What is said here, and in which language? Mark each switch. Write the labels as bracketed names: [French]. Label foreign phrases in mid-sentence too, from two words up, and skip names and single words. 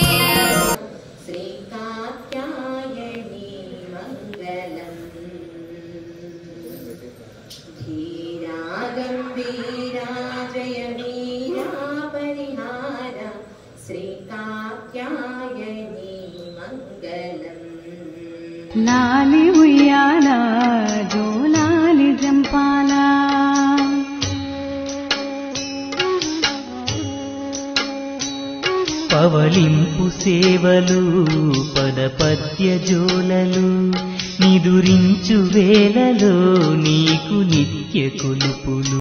[Sanskrit] श्रीकात्यायनी मङ्गलम् धीरा गम्भीरा जय वीरा परिहार श्रीकात्यायनी मङ्गलम् [Telugu] लाली उయ్యాలా జోలాలి జంపాలా పవళింపు సేవలు పదపద్య జోలలు నిదురించు వేళలో నీకు నిత్య కొలుపులు